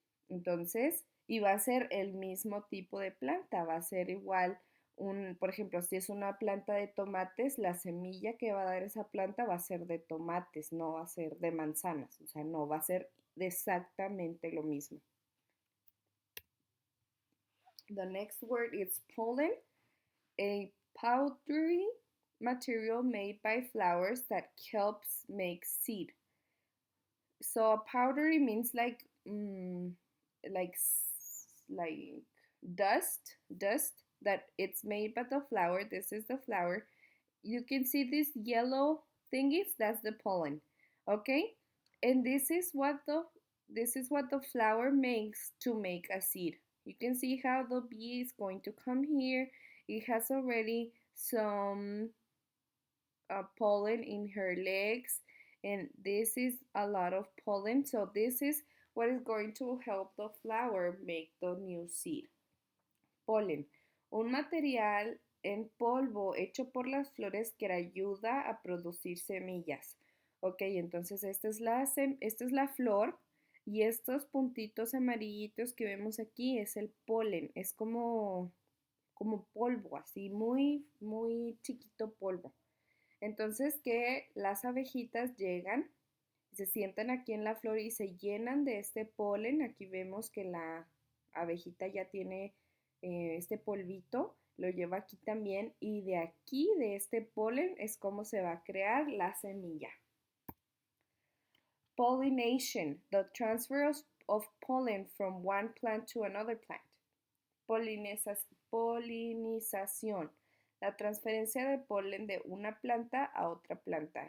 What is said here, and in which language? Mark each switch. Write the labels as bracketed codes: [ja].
[es] Entonces, y va a ser el mismo tipo de planta, va a ser igual por ejemplo, si es una planta de tomates, la semilla que va a dar esa planta va a ser de tomates, no va a ser de manzanas, o sea, no, va a ser exactamente lo mismo. [en] The next word is pollen, a powdery material made by flowers that helps make seed. So powdery means like like dust that it's made by the flower. This is the flower. You can see these yellow thingies. That's the pollen. Okay, and this is what the flower makes to make a seed. You can see how the bee is going to come here. It has already some pollen in her legs, and this is a lot of pollen, so this is what is going to help the flower make the new seed. [es] Polen, un material en polvo hecho por las flores que ayuda a producir semillas. Ok, entonces esta es la flor y estos puntitos amarillitos que vemos aquí es el polen, es como polvo, así muy, muy chiquito polvo. Entonces que las abejitas llegan, se sientan aquí en la flor y se llenan de este polen. Aquí vemos que la abejita ya tiene este polvito, lo lleva aquí también y de aquí, de este polen, es como se va a crear la semilla. [en] Pollination, the transfer of pollen from one plant to another plant. [es] Polinización, la transferencia de polen de una planta a otra planta.